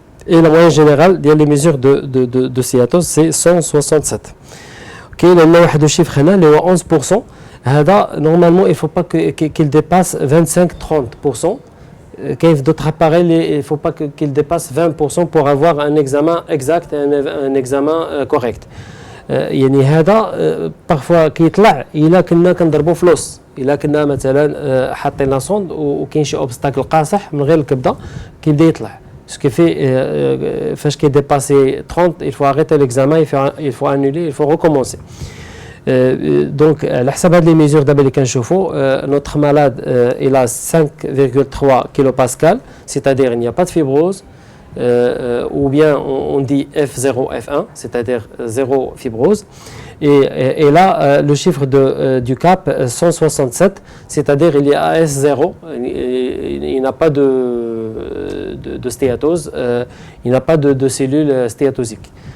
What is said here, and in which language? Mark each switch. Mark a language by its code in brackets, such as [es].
[fr] Et la moyenne générale des mesures de sciatose, c'est 167. Ok, il y a un chiffre là, il est 11%. Normalement, il ne faut pas qu'il dépasse 25-30%. D'autres appareils, il ne faut pas qu'il dépasse 20% pour avoir un examen exact et un examen correct. [ar] يعني هذا parfois كيطلع الا كنا كنضربوا فلوس الا كنا مثلا حاطين لا سوند وكاين شي اوبستاكل قاصح من غير الكبده كيبدا يطلع سكي في فاش كيديباسي 30 [fr] il faut arrêter l'examen il faut annuler il faut recommencer. Donc [ar] على حسب هاد لي ميزور دابا اللي كنشوفوا [fr] notre malade il a 5,3 kilopascal, c'est-à-dire il n'y a pas de fibrose. Ou bien on dit F0, F1, c'est-à-dire zéro fibrose. Et là, le chiffre du CAP, 167, c'est-à-dire il y a S0, il n'a pas de stéatose, il n'a pas de cellules stéatosiques.